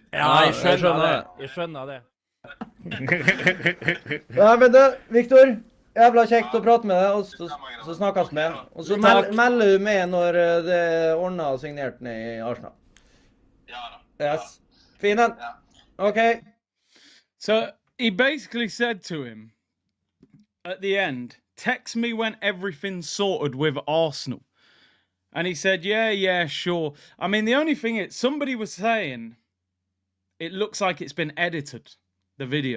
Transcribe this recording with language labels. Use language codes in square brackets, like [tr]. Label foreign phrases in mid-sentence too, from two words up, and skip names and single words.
[no] Ja, jeg skjønner det. Ja, men da, Victor, Jævla kjekt å prate med deg, og så snakkes vi. Og så melder du med når det er ordnet og signert ned i Arsenal. Ja da. Yes. Fin en. Ja. [en] Okay. So he basically said to him at the end, text me when everything's sorted with Arsenal. And he said, yeah, sure. I mean, the only thing is, somebody was saying it looks like it's been edited, the video.